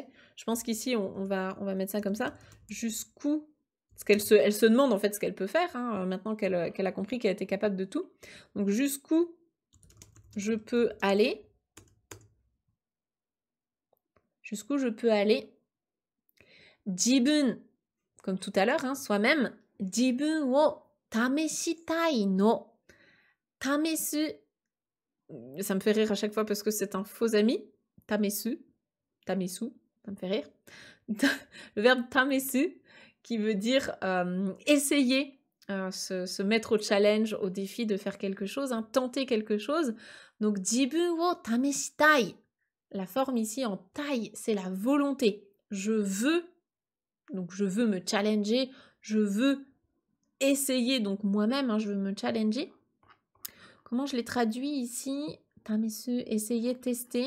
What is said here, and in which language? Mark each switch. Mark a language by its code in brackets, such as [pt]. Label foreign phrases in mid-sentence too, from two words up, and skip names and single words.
[fr] Je pense qu'ici, on va mettre ça comme ça. Jusqu'où, parce qu'elle elle se demande en fait ce qu'elle peut faire, hein, maintenant qu'elle a compris qu'elle était capable de tout. Donc, jusqu'où je peux aller. Jusqu'où je peux aller. Jibun, comme tout à l'heure, hein, soi-même. [ja] Jibun wo tameshitai no. [fr] Tamesu, ça me fait rire à chaque fois parce que c'est un faux ami. Tamesu, ça me fait rire. Le verbe tamesu, qui veut dire essayer, se mettre au challenge, au défi de faire quelque chose, hein, tenter quelque chose. Donc, [ja] jibun wo tameshitai. [fr] La forme ici en tai, c'est la volonté. Je veux, donc je veux me challenger, je veux essayer, donc moi-même, hein, je veux me challenger. Comment je l'ai traduit ici? Tamesu, essayer, tester.